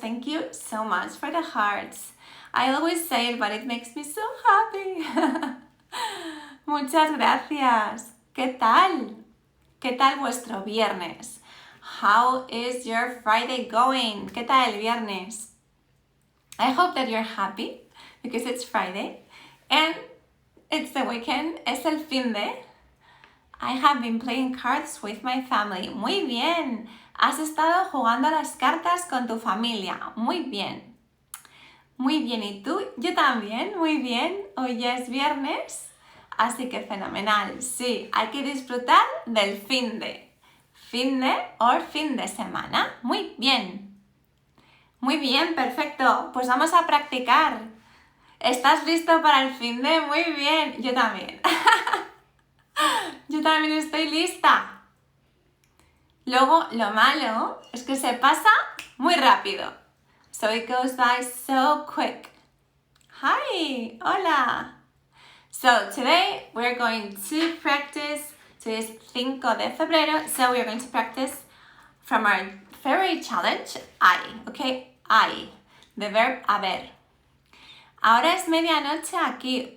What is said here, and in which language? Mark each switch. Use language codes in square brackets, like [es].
[en] Thank you so much for the hearts. I always say it, but it makes me so happy. [es] Muchas gracias. ¿Qué tal? ¿Qué tal vuestro viernes? [en] How is your Friday going? ¿Qué tal el viernes? I hope that you're happy because it's Friday and it's the weekend. Es el fin de. I have been playing cards with my family. [es] Muy bien. Has estado jugando a las cartas con tu familia. Muy bien. Muy bien. ¿Y tú? Yo también. Muy bien. Hoy ya es viernes. Así que fenomenal. Sí, hay que disfrutar del fin de. Fin de o fin de semana. Muy bien. Muy bien, perfecto. Pues vamos a practicar. ¿Estás listo para el fin de? Muy bien. Yo también. Yo también estoy lista. Luego, lo malo es que se pasa muy rápido. [en] So it goes by so quick. Hi, hola. So today we're going to practice. Today is 5 de febrero. So we're going to practice from our February challenge, I. Okay, I. The verb haber. [es] Ahora es medianoche aquí.